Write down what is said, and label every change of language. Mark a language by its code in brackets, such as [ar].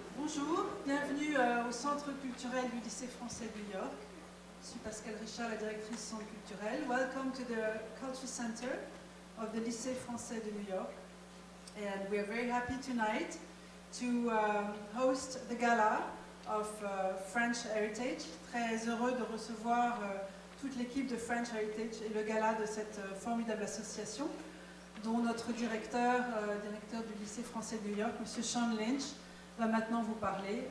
[fr] Bonjour, bienvenue au Centre culturel du lycée français de New York. Je suis Pascal Richard, la directrice du Centre culturel. [en] Welcome to the Culture Center of the Lycée français de New York. And we are very happy tonight to host the gala of French Heritage. [fr] Très heureux de recevoir toute l'équipe de French Heritage et le gala de cette formidable association, dont notre directeur du lycée français de New York, M. Sean Lynch, va maintenant vous parler.